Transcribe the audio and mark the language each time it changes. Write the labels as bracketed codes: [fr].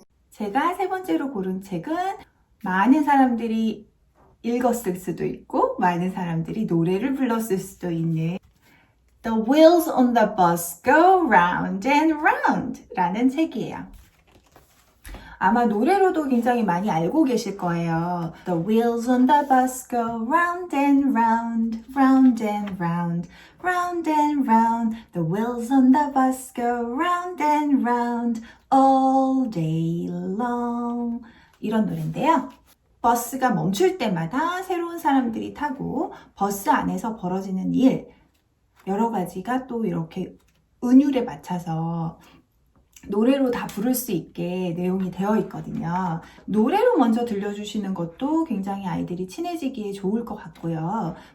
[ko] 제가 세 번째로 고른 책은 많은 사람들이 읽었을 수도 있고 많은 사람들이 노래를 불렀을 수도 있는 [en] The wheels on the bus go round and round [ko] 라는 책이에요. 아마 노래로도 굉장히 많이 알고 계실 거예요. [en] The wheels on the bus go round and round, round and round, round and round. The wheels on the bus go round and round all day long. [ko] 이런 노래인데요. 버스가 멈출 때마다 새로운 사람들이 타고 버스 안에서 벌어지는 일, 여러 가지가 또 이렇게 은율에 맞춰서 노래로 다 부를 수 있게 내용이 되어 있거든요. 노래로 먼저 들려주시는 것도 굉장히 아이들이 친해지기에 좋을 것 같고요.